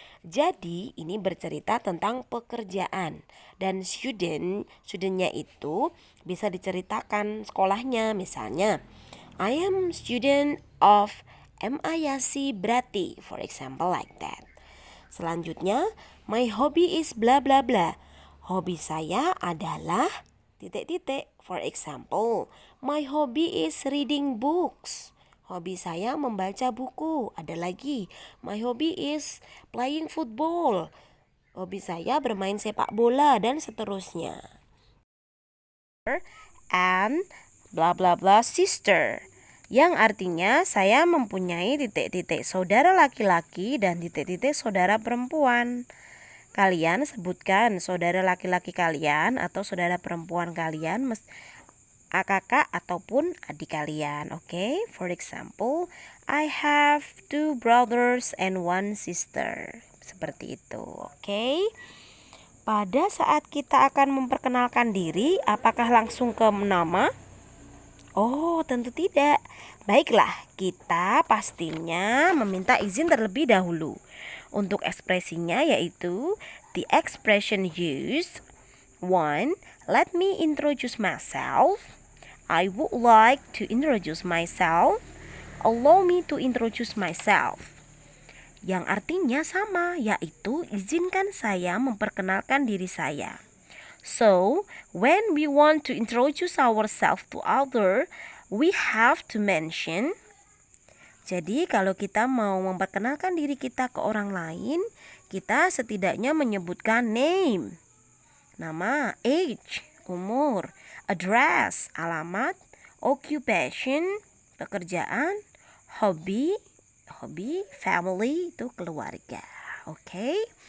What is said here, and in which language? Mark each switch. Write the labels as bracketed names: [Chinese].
[Indonesian] Jadi ini bercerita tentang pekerjaan. Dan studentnya itu bisa diceritakan sekolahnya. [English] Misalnya, I am student of MIAC Brati. For example like that. Selanjutnya, my hobby is bla bla bla. [Indonesian] Hobi saya adalah titik-titik. [English] For example, my hobby is reading books. [Indonesian] Hobi saya membaca buku. Ada lagi, [English] my hobby is playing football. [Indonesian] Hobi saya bermain sepak bola dan seterusnya. [English] And bla bla bla sister. [Indonesian] Yang artinya saya mempunyai titik-titik saudara laki-laki dan titik-titik saudara perempuan. Kalian sebutkan saudara laki-laki kalian atau saudara perempuan kalian kakak ataupun adik kalian. [English] Oke, for example, I have 2 brothers and 1 sister. [Indonesian] Seperti itu. Oke. Pada saat kita akan memperkenalkan diri, apakah langsung ke nama? Oh, tentu tidak. Baiklah, kita pastinya meminta izin terlebih dahulu. Untuk ekspresinya yaitu [English] the expression used. 1. Let me introduce myself. I would like to introduce myself. Allow me to introduce myself. [Indonesian] Yang artinya sama, yaitu izinkan saya memperkenalkan diri saya. [English] So, when we want to introduce ourselves to other, we have to mention. [Indonesian] Jadi, kalau kita mau memperkenalkan diri kita ke orang lain, kita setidaknya menyebutkan name, nama, age, umur, address, alamat, occupation, pekerjaan, hobi, family, itu keluarga. Oke?